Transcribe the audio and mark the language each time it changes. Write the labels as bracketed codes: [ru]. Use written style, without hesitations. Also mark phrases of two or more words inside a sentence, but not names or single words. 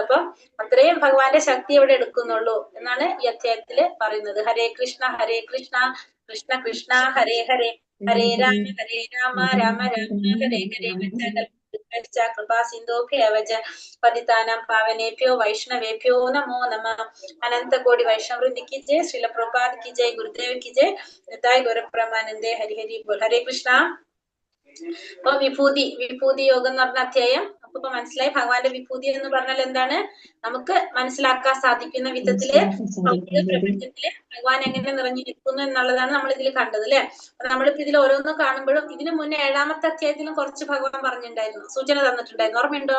[ml] അപ്പൊ അത്രയും ഭഗവാന്റെ ശക്തി അവിടെ എടുക്കുന്നുള്ളൂ എന്നാണ് ഈ അധ്യായത്തില് പറയുന്നത്. [sa] ഹരേ കൃഷ്ണ കൃഷ്ണ കൃഷ്ണ ഹരേ ഹരേ, ഹരേ രാമ രാമ രാമ ഹരേ ഹരേ, കൃപാ സിന്ധോഭ്യവച പതിതാനാം പാവനേഭ്യോ വൈഷ്ണവേഭ്യോ നമോ നമഃ. [hi] अनन्त कोटि वैष्णवृन्दि की जय, श्रील प्रभुपाद की जय, गुरुदेव की जय, [bn] নিতাই গৌরপ্রমানন্দে, হরি হরি বোল. [ml] ഹരേ കൃഷ്ണ. അപ്പൊ വിഭൂതി യോഗം എന്ന് പറഞ്ഞ അധ്യായം അപ്പൊ മനസ്സിലായി. ഭഗവാന്റെ വിഭൂതി എന്ന് പറഞ്ഞാൽ എന്താണ്, നമുക്ക് മനസ്സിലാക്കാൻ സാധിക്കുന്ന വിധത്തില് പ്രപഞ്ചത്തില് ഭഗവാൻ എങ്ങനെ നിറഞ്ഞു നിൽക്കുന്നു എന്നുള്ളതാണ് നമ്മൾ ഇതിൽ കണ്ടത് അല്ലെ. നമ്മളിപ്പോ ഇതിൽ ഓരോന്നും കാണുമ്പോഴും ഇതിനു മുന്നേ 7ാമത്തെ അധ്യായത്തിലും കുറച്ച് ഭഗവാൻ പറഞ്ഞിട്ടുണ്ടായിരുന്നു, സൂചന തന്നിട്ടുണ്ടായിരുന്നു, ഓർമ്മയുണ്ടോ?